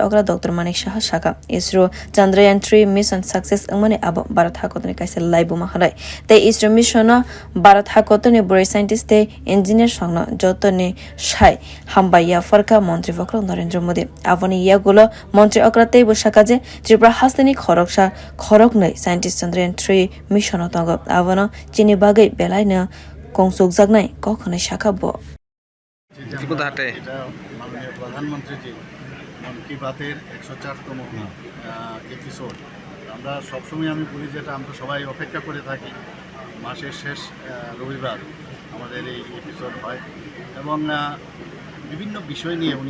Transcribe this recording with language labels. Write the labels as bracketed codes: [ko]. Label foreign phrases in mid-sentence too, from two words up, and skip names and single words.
[trp] okra Dr.Manik Saha sakha ISRO Chandrayaan-3 [en] mission success [trp] angmani abo Bharat hakotoni kaisa laibu mahalai te ISRO mission Bharat hakotoni bore scientist te engineer songno jotoni sai hambaya farka montri bokhorok Narendra Modi aboni yagulo montri okra te busaka je Tripura hasteni khorok nei Scientists Chandrayaan-3 mission tongo abono chini bagai belaina kongsuk jagnai kokhonai sakha bo [bn] মাননীয় প্রধানমন্ত্রীজি মন কি বাতের 104তম এপিসোড আমরা সবসময় আমি বলি যেটা আমরা সবাই অপেক্ষা করে থাকি মাসের শেষ রবিবার আমাদের এই এপিসোড হয় এবং বিভিন্ন বিষয় নিয়ে উনি